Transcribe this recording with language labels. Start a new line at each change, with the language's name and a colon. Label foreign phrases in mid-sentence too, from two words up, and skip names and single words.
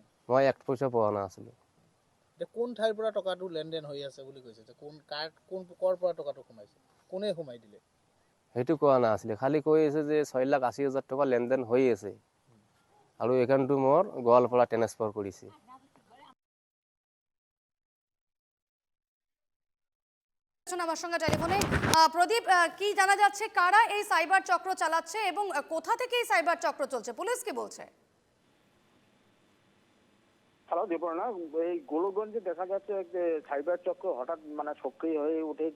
Assamese: মই এক পইচা পোৱা নাছিলো। কোন ঠাইৰ পৰা টকাটো লেনদেন হৈ আছে বুলি কৈছে? কৰ পৰা টকাটো সোমাইছে, কোনে সোমাই দিলে সেইটো কোৱা নাছিলে। খালি কৈ আছে যে 6,80,000 টকা লেনদেন হৈ আছে আৰু একাউণ্টটো মোৰ গোৱালপাৰা ট্ৰান্সফাৰ কৰিছে।
Bangla: আমার সঙ্গে টেলিফোনে প্রদীপ, কি জানা যাচ্ছে কারা এই সাইবার চক্র চালাচ্ছে এবং কোথা থেকে এই সাইবার চক্র চলছে, পুলিশ কি বলছে? হ্যালো দীপর্ণা, এই গোলকগঞ্জে দেখা যাচ্ছে যে সাইবার চক্র হঠাৎ সক্রিয় হয়ে উঠেছে।